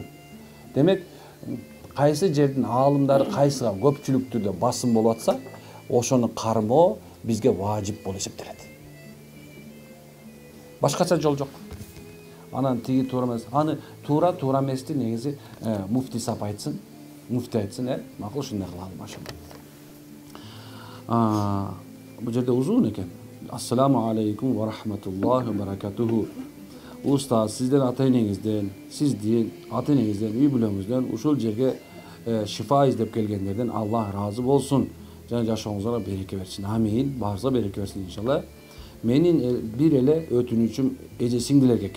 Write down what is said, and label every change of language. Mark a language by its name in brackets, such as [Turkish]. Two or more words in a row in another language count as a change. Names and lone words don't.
[Kyrgyz] Демек, кайсы жердин аалымдары кайсыга көпчүлүк түрдө басым болуп атса, ошону кармоо бизге важип болуп эсептелет. Башкача жол жок. Анан тиги туура эмес, аны туура эмести негизи муфти сап айтсын, муфти айтсын, макул ушундай кылалы, машалла. Бул жерде узун экен. [Arabic] السلام عليكم ورحمة الله وبركاته. [Kyrgyz] Устаз, сизден ата-энеңизден, сиздин ата-энеңизден, үй бүлөңүздөн ушул жерге шифа издеп келгендерден Аллах разы болсун. Жана жашооңузга береке берсин. Амин. Баарыңызга береке берсин иншалла. Менин бир эле өтүнүчүм эже сиңдилерге экен.